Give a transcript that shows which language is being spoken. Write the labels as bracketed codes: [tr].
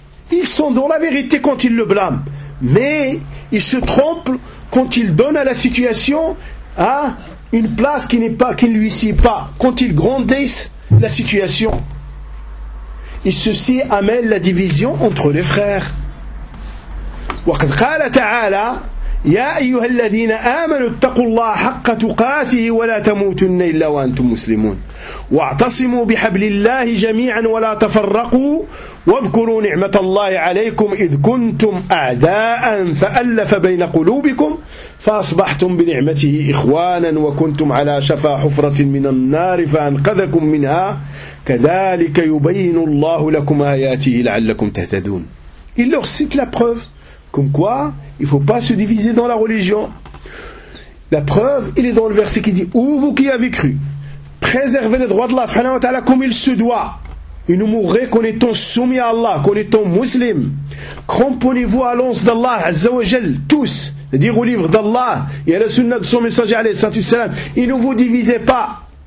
[fr] Ils sont dans la vérité quand ils le blâment. Mais ils se trompent quand ils donnent à la situation une place qui n'est pas, qui ne lui sied pas, quand ils grandissent la situation. Et ceci amène la division entre les frères. [ar] وقد قال تعالى يا أيها الذين آمنوا اتقوا الله حق تقاته ولا تموتن إلا وأنتم مسلمون واعتصموا بحبل الله جميعا ولا تفرقوا واذكروا نعمة الله عليكم إذ كنتم أعداء فألف بين قلوبكم فأصبحتم بنعمته إخوانا وكنتم على شفا حفرة من النار فأنقذكم منها كذلك يبين الله لكم آياته لعلكم تهتدون إلا أخسيت لأبخوف [fr] Comme quoi, il ne faut pas se diviser dans la religion. La preuve, il est dans le verset qui dit « Ô vous qui avez cru, préservez les droits d'Allah subhanahu wa ta'ala comme il se doit. Et nous mourrez qu'en étant soumis à Allah, qu'en étant muslim. Cramponnez-vous à l'once d'Allah, azza wa jal, tous, c'est-à-dire au livre d'Allah et à la sunna de son messager, alayhi salatu wassalam, et ne vous divisez pas.